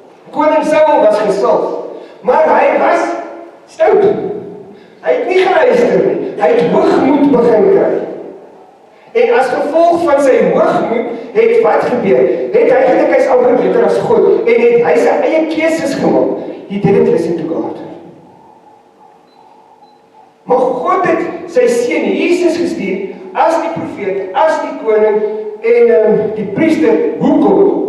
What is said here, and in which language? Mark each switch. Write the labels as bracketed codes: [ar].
[af] Koning Saul was gesalf, maar hy was stout. Hy het nie geluister nie, hy het hoogmoed begin kry. En as gevolg van sy hoogmoed, het wat gebeur? Het hy gedink hy's amper beter as God, en het hy sy eie keuses gemaak. [en] He didn't listen to God. [af] Maar God het sy seun Jesus gestuur as die profeet, as die koning en die priester. Hoekom?